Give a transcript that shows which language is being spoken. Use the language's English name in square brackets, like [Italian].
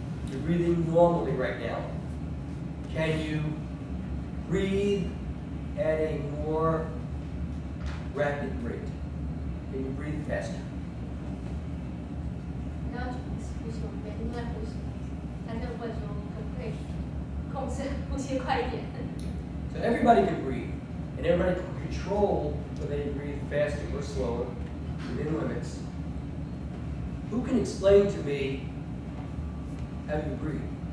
[English] You're breathing normally right now. Can you breathe at a more rapid rate? Can you breathe faster? [Chinese] 然后呼吸，我们每天都在呼吸，但是问说可不可以控制呼吸快一点？ [English] So everybody can breathe, and everybody can control whether they breathe faster or slower within limits. Who can explain to me how you breathe?